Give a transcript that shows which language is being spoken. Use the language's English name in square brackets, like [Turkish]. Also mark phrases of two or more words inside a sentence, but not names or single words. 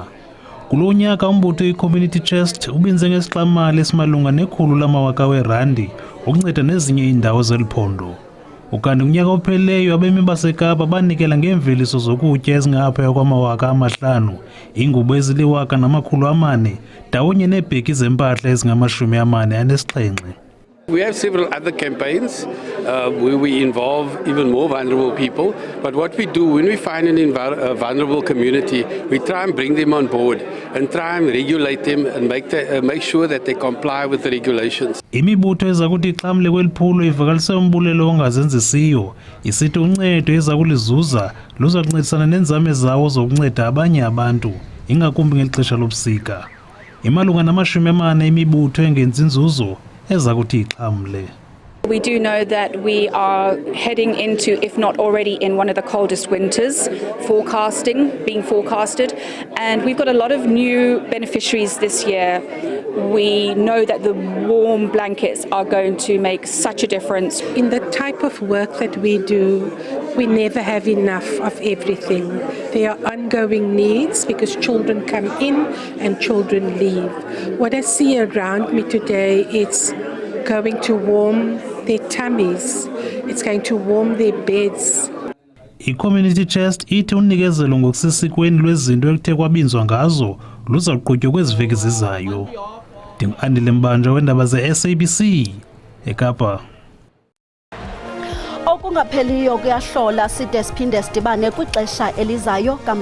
[Xhosa] Kulo nyaka umbutho iCommunity Chest ubinze ngesixamali esimalunga R100,000 ukunceda nezinye iindawo zeliphondo. Ukanti kunyaka opheleyo abemi baseKapa banikela ngeemveliso zokutya ezingaphaya kwama5,000, ingubo ezili1,400, ndawonye neebheki zempahla ezingama47. [English] We have several other campaigns where we involve even more vulnerable people. But what we do when we find a vulnerable community, we try and bring them on board and try and regulate them and make sure that they comply with the regulations. [Xhosa] Imibutho eza kuthi ixhamle kweliphulo ivakalise umbulelo ongazenzisiyo, isithi uncedo eza kulizuza luza kuncedisana nenzame zawo zokunceda abanye abantu, ingakumbi ngexesha lobusika. Imalunga nama40 imibutho engenzi nzuzo eza kuthi ixhamle. [English] We do know that we are heading into, if not already in one of the coldest winters, being forecasted, and we've got a lot of new beneficiaries this year. We know that the warm blankets are going to make such a difference. In the type of work that we do, we never have enough of everything. There are ongoing needs because children come in and children leave. What I see around me today, it's going to warm their tummies, it's going to warm their beds. [Xhosa] iCommunity Chest ithi unikezelo ngokusesikweni lwezinto ekuthe kwabinzwa ngazo luza kuqhutywa kweziveki zizayo. Ndingu-Andile Mbanja weendaba ze-SABC eKapa. Okungapheliyo kuyahlola side siphinde sidibane kwixesha elizayo.